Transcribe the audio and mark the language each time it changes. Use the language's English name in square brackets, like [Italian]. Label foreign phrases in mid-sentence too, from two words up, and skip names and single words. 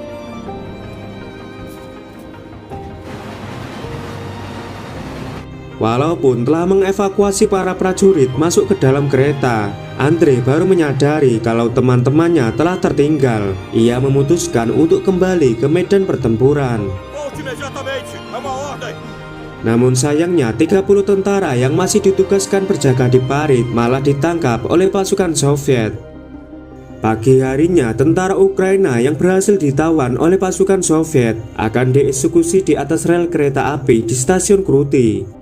[Indonesian] Walaupun telah mengevakuasi para prajurit masuk ke dalam kereta, Andre baru menyadari kalau teman-temannya telah tertinggal. Ia memutuskan untuk kembali ke medan pertempuran. [Portuguese] Volte imediatamente! É uma ordem! [Indonesian] Namun sayangnya 30 tentara yang masih ditugaskan berjaga di parit malah ditangkap oleh pasukan Soviet. Pagi harinya, tentara Ukraina yang berhasil ditawan oleh pasukan Soviet akan dieksekusi di atas rel kereta api di stasiun Kruti.